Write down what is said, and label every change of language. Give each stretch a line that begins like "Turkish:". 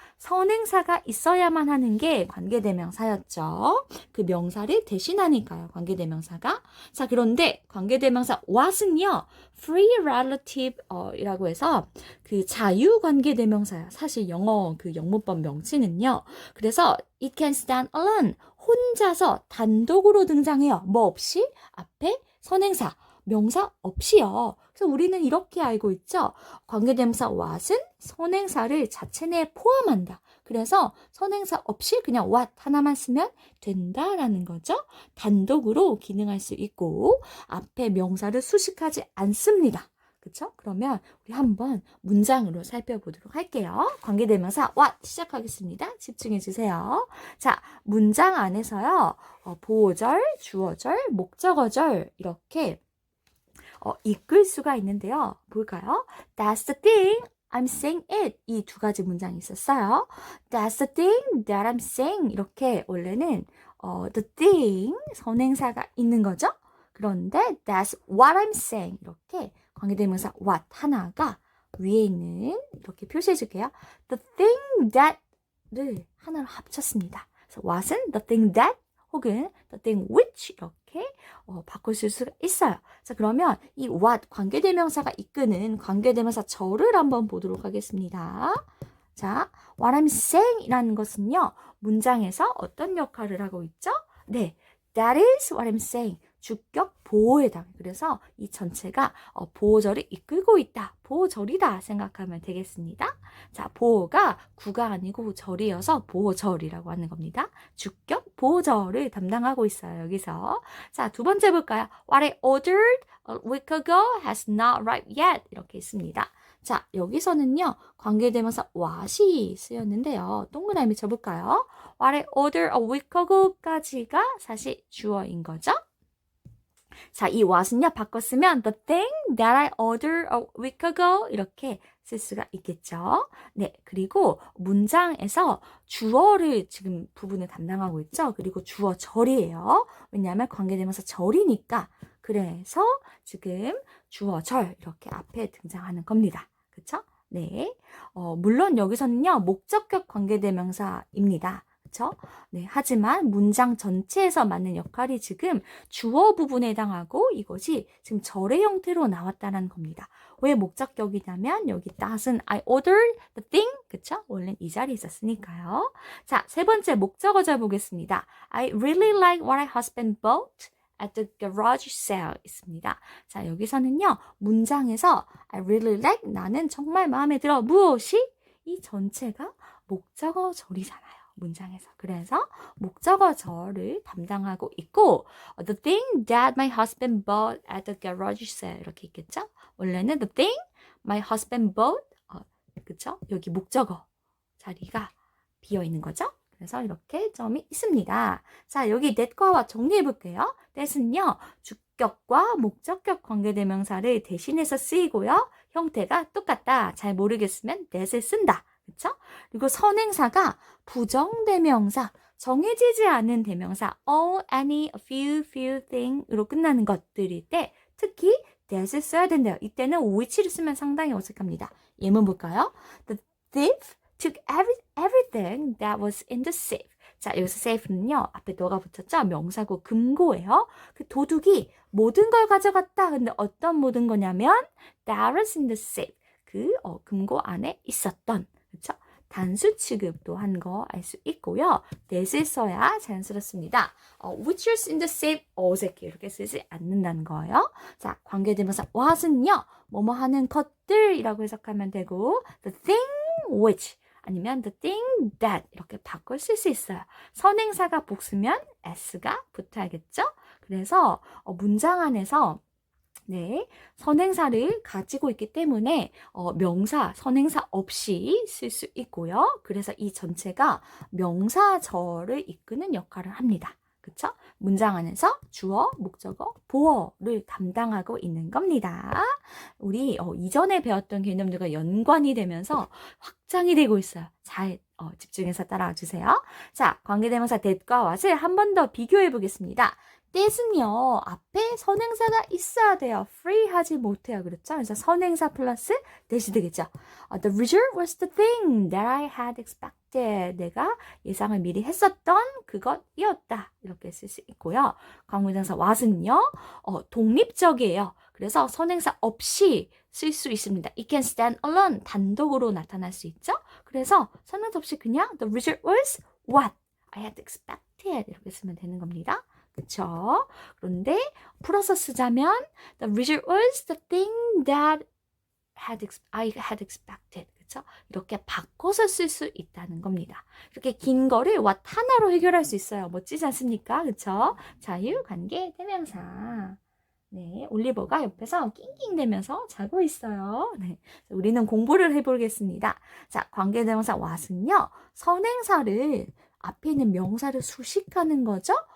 Korean: 선행사가 있어야만 하는 게 관계대명사였죠. 그 명사를 대신하니까요, 관계대명사가. 자, 그런데 관계대명사 what은요, free relative 이라고 해서 그 자유관계대명사야. 사실 영어 그 영문법 명칭은요. 그래서
English: it can stand alone.
Korean: 혼자서 단독으로 등장해요. 뭐 없이? 앞에 선행사, 명사 없이요. 그래서 우리는 이렇게 알고 있죠. 관계대명사 what은 선행사를 자체 내에 포함한다. 그래서 선행사 없이 그냥 what 하나만 쓰면 된다라는 거죠. 단독으로 기능할 수 있고 앞에 명사를 수식하지 않습니다. 그쵸? 그러면 우리 한번 문장으로 살펴보도록 할게요. 관계대명사 what 시작하겠습니다. 집중해 주세요. 자, 문장 안에서요. 보호절, 주어절, 목적어절 이렇게 이끌 수가 있는데요. 볼까요?
English: That's the thing I'm saying it.
Korean: 이 두 가지 문장이 있었어요.
English: That's the thing that I'm saying.
Korean: 이렇게 원래는
English: the thing
Korean: 선행사가 있는 거죠. 그런데
English: that's what I'm saying.
Korean: 이렇게 관계대명사 what 하나가 위에 있는 이렇게 표시해 줄게요. The thing that를 하나로 합쳤습니다. 그래서 what은 the thing that 혹은 the thing which 이렇게 바꾸실 수가 있어요. 자, 그러면 이 what 관계대명사가 이끄는 관계대명사 절을 한번 보도록 하겠습니다. 자, what I'm saying 이라는 것은요, 문장에서 어떤 역할을 하고 있죠?
English: 네, that is what I'm saying.
Korean: 주격 보호에 해당해. 그래서 이 전체가 보호절을 이끌고 있다. 보호절이다 생각하면 되겠습니다. 자, 보호가 구가 아니고 절이어서 보호절이라고 하는 겁니다. 주격 보호절을 담당하고 있어요. 여기서. 자, 두 번째 볼까요?
English: What I ordered a week ago has not arrived yet.
Korean: 이렇게 있습니다. 자, 여기서는요, 관계대명사 what이 쓰였는데요. 동그라미 쳐볼까요?
English: What I ordered a week ago까지가
Korean: 사실 주어인 거죠? 자, 이 what은요, 바꿨으면
English: the thing that I ordered a week ago
Korean: 이렇게 쓸 수가 있겠죠. 네, 그리고 문장에서 주어를 지금 부분을 담당하고 있죠. 그리고 주어 절이에요. 왜냐하면 관계대명사 절이니까. 그래서 지금 주어 절 이렇게 앞에 등장하는 겁니다. 그쵸? 네. 물론 여기서는요, 목적격 관계대명사입니다. 그쵸? 네. 하지만 문장 전체에서 맡는 역할이 지금 주어 부분에 해당하고 이것이 지금 절의 형태로 나왔다는 겁니다. 왜 목적격이냐면 여기 that은
English: I ordered the thing.
Korean: 그쵸? 원래는 이 자리에 있었으니까요. 자, 세 번째 목적어절 보겠습니다.
English: I really like what my husband bought at the garage sale
Korean: 있습니다. 자, 여기서는요, 문장에서 I really like, 나는 정말 마음에 들어. 무엇이? 이 전체가 목적어절이잖아요. 문장에서. 그래서 목적어절을 담당하고 있고
English: the thing that my husband bought at the garage sale
Korean: 이렇게 있겠죠? 원래는
English: the thing my husband bought
Korean: 그쵸? 여기 목적어 자리가 비어 있는 거죠? 그래서 이렇게 점이 있습니다. 자, 여기 that과 what 정리해 볼게요. that은요, 주격과 목적격 관계대명사를 대신해서 쓰이고요. 형태가 똑같다. 잘 모르겠으면 that을 쓴다. 그쵸? 그리고 선행사가 부정대명사, 정해지지 않은 대명사 all, any, a few thing으로 끝나는 것들일 때 특히 that을 써야 된대요. 이때는 which를 쓰면 상당히 어색합니다. 예문 볼까요?
English: The thief took everything that was in the safe.
Korean: 자, 여기서 safe는요, 앞에 너가 붙였죠? 명사고 금고예요. 그 도둑이 모든 걸 가져갔다. 근데 어떤 모든 거냐면
English: that was in the safe.
Korean: 그 금고 안에 있었던. 그렇죠? 단수 취급도 한 거 알 수 있고요. that을 써야 자연스럽습니다.
English: which is in the safe
Korean: 어색해 이렇게 쓰지 않는다는 거예요. 자, 관계대명사 what은요, 뭐뭐 하는 것들이라고 해석하면 되고 the thing which 아니면 the thing that 이렇게 바꿔 쓸 수 있어요. 선행사가 복수면 s가 붙어야겠죠? 그래서 문장 안에서 네, 선행사를 가지고 있기 때문에 명사, 선행사 없이 쓸 수 있고요. 그래서 이 전체가 명사절을 이끄는 역할을 합니다. 그쵸? 문장 안에서 주어, 목적어, 보어를 담당하고 있는 겁니다. 우리 이전에 배웠던 개념들과 연관이 되면서 확장이 되고 있어요. 잘 집중해서 따라와 주세요. 자, 관계대명사 that과 what을 한 번 더 비교해 보겠습니다. that은요, 앞에 선행사가 있어야 돼요. free 하지 못해요. 그렇죠? 그래서 선행사 플러스 that이 되겠죠.
English: The result was the thing that I had expected.
Korean: 내가 예상을 미리 했었던 그것이었다. 이렇게 쓸 수 있고요. 관계대명사 what은요, 독립적이에요. 그래서 선행사 없이 쓸 수 있습니다.
English: It can stand alone.
Korean: 단독으로 나타날 수 있죠. 그래서 선행사 없이 그냥
English: the result was what I had expected.
Korean: 이렇게 쓰면 되는 겁니다. 그쵸? 그런데 풀어서 쓰자면
English: the result was the thing that I had expected.
Korean: 그쵸? 이렇게 바꿔서 쓸 수 있다는 겁니다. 이렇게 긴 거를 what 하나로 해결할 수 있어요. 멋지지 않습니까? 그쵸? 자유관계 대명사. 네, 올리버가 옆에서 낑낑대면서 자고 있어요. 네, 우리는 공부를 해보겠습니다. 자, 관계대명사 what은요, 선행사를 앞에 있는 명사를 수식하는 거죠.